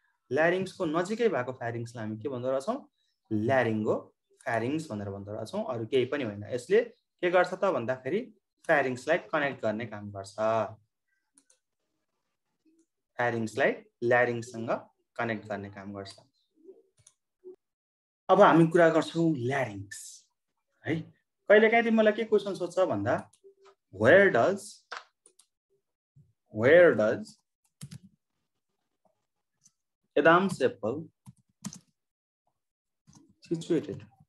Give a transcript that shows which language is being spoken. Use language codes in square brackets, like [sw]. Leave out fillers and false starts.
[ne] ल्यारिङ्सको नजिकै भएको फ्यारिङ्सलाई हामी के भन्दो रहेछौँ, ल्यारिङ्गोफ्यारिङ्स भनेर भन्दो रहेछौँ, अरू केही पनि होइन। यसले के गर्छ त भन्दाखेरि फ्यारिङ्सलाई कनेक्ट गर्ने काम गर्छ, फ्यारिङ्सलाई ल्यारिङ्ससँग कनेक्ट गर्ने काम गर्छ। अब हामी कुरा गर्छौँ ल्यारिङ्स है। कहिलेकाहीँ तिमीलाई के क्वेसन सोध्छ भन्दा [en] where does Adam's apple situated?